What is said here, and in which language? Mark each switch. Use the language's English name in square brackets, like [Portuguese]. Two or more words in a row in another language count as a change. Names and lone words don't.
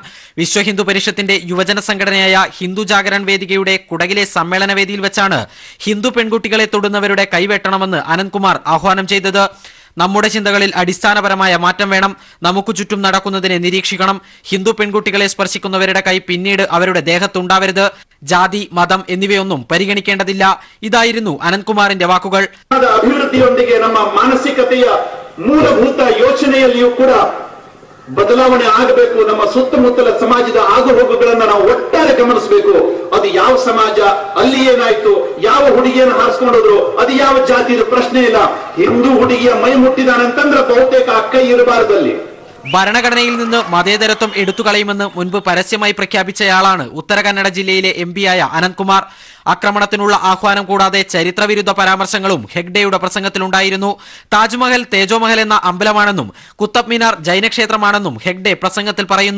[Malayalam] വിശ്വ ഹിന്ദു പരിഷത്തിന്റെ യുവജന സംഘടനയായ ഹിന്ദു ജാഗരൺ വേദികയുടെ കുടകിലെ സമ്മേളന വേദിയിൽ വെച്ചാണ് ഹിന്ദു പെൺകുട്ടികളെ തൊടുന്നവരുടെ കൈവെട്ടണമെന്ന് അനന്ത്കുമാർ ആഹ്വാനം ചെയ്തത്. നമ്മുടെ ചിന്തകളിൽ അടിസ്ഥാനപരമായ മാറ്റം വേണം. നമുക്ക് ചുറ്റും നടക്കുന്നതിനെ നിരീക്ഷിക്കണം. ഹിന്ദു പെൺകുട്ടികളെ സ്പർശിക്കുന്നവരുടെ കൈ പിന്നീട് അവരുടെ ദേഹത്തുണ്ടാവരുത്. ജാതി, മതം എന്നിവയൊന്നും പരിഗണിക്കേണ്ടതില്ല. ഇതായിരുന്നു അനന്ത്കുമാറിന്റെ വാക്കുകൾ. [Kannada] ಅಭಿವೃದ್ಧಿಯೊಂದಿಗೆ ನಮ್ಮ ಮಾನಸಿಕತೆಯ ಮೂಲಭೂತ ಯೋಚನೆಯಲ್ಲಿಯೂ ಕೂಡ ಬದಲಾವಣೆ ಆಗಬೇಕು. ನಮ್ಮ ಸುತ್ತಮುತ್ತಲ ಸಮಾಜದ ಆಗುಹೋಗುಗಳನ್ನ ನಾವು ಒಟ್ಟಾರೆ ಗಮನಿಸಬೇಕು. ಅದು ಯಾವ ಸಮಾಜ, ಅಲ್ಲಿ ಏನಾಯ್ತು, ಯಾವ ಹುಡುಗಿಯನ್ನು ಹಾರಿಸ್ಕೊಂಡೋದ್ರು, ಅದು ಯಾವ ಜಾತಿಯ ಪ್ರಶ್ನೆ ಇಲ್ಲ. ಹಿಂದೂ ಹುಡುಗಿಯ ಮೈ ಮುಟ್ಟಿದಾನಂತಂದ್ರೆ ಬಹುತೇಕ ಕೈ ಇರಬಾರದಲ್ಲಿ. [Malayalam] ഭരണഘടനയിൽ നിന്ന് മതേതരത്വം എടുത്തുകളയുമെന്ന് മുൻപ് പരസ്യമായി പ്രഖ്യാപിച്ചയാളാണ് ഉത്തര കന്നഡ ജില്ലയിലെ MP-യായ അനന്ത്കുമാർ. ആക്രമണത്തിനുള്ള ആഹ്വാനം കൂടാതെ ചരിത്രവിരുദ്ധ പരാമർശങ്ങളും ഹെഗ്ഡെയുടെ പ്രസംഗത്തിലുണ്ടായിരുന്നു. താജ്മഹൽ തേജോമഹൽ എന്ന അമ്പലമാണെന്നും കുത്തബ് മീനാർ ജൈനക്ഷേത്രമാണെന്നും ഹെഗ്ഡെ പ്രസംഗത്തിൽ പറയുന്നു.